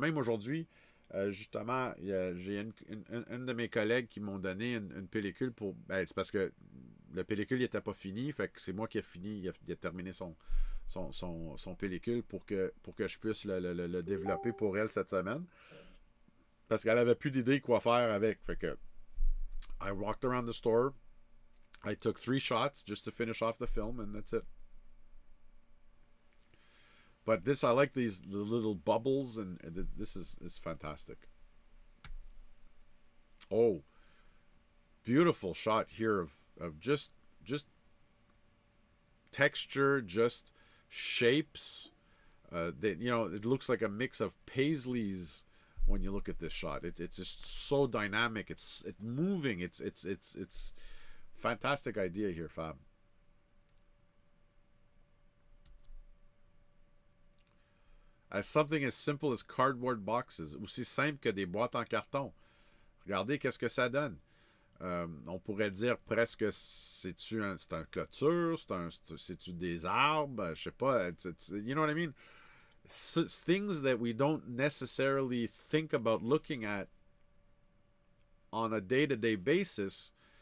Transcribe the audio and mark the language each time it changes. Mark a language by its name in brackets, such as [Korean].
[French] Même aujourd'hui, justement, j'ai une de mes collègues qui m'ont donné une pellicule pour... c'est parce que la pellicule n'était pas finie, fait que c'est moi qui ai fini, il a terminé son pellicule pour que je puisse le développer pour elle cette semaine. Parce qu'elle avait plus d'idée quoi faire avec. Fait que [English] I walked around the store. I took 3 shots just to finish off the film, and that's it. But this, I like the little bubbles, and this is fantastic. Oh, beautiful shot here of just texture, just shapes. That, you know, it looks like a mix of paisleys when you look at this shot. It's just so dynamic. It's moving. It's fantastic idea here, Fab. As something as simple as cardboard boxes, [French] aussi simple que des boîtes en carton. Regardez qu'est-ce que ça donne. On pourrait dire presque c'est un clôture, c'est-tu des arbres, je sais pas, [English] you know what I mean? Things that we don't necessarily think about looking at on a day-to-day basis.